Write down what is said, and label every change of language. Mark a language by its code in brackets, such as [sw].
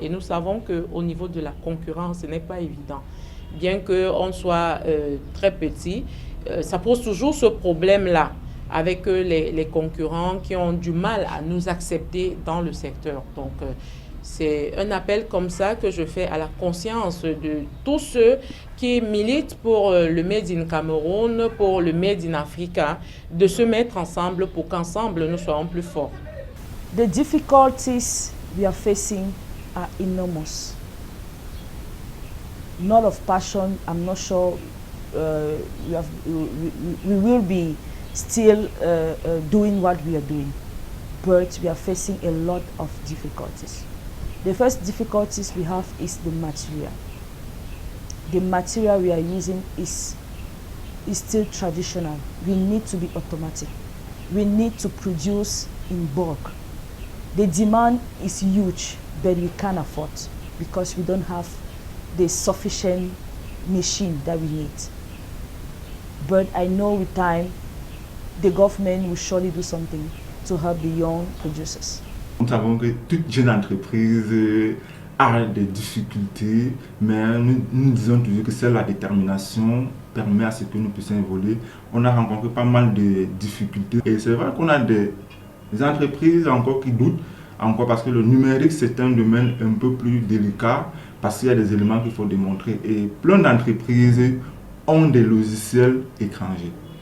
[fr] Et nous savons qu'au niveau de la concurrence, ce n'est pas évident. Bien qu'on soit très petit, ça pose toujours ce problème-là avec les concurrents qui ont du mal à nous accepter dans le secteur. Donc, c'est un appel comme ça que je fais à la conscience de tous ceux qui militent pour le Made in Cameroun, pour le Made in Africa, de se mettre ensemble pour qu'ensemble nous soyons plus forts. [en] The difficulties we are facing are enormous. Not of passion, I'm not sure we will be still doing what we are doing, but we are facing a lot of difficulties. The first difficulties we have is the material. The material we are using is still traditional. We need to be automatic. We need to produce in bulk. The demand is huge, but we can't afford because we don't have the sufficient machine that we need. But I know with time, the government will surely do something to help the young producers. [fr] Nous savons que toute jeune entreprise a des difficultés, mais nous disons toujours que seule la détermination permet à ce que nous puissions évoluer. On a rencontré pas mal de difficultés et c'est vrai qu'on a des entreprises encore qui doutent, encore parce que le numérique c'est un domaine un peu plus délicat parce qu'il y a des éléments qu'il faut démontrer et plein d'entreprises ont des logiciels étrangers.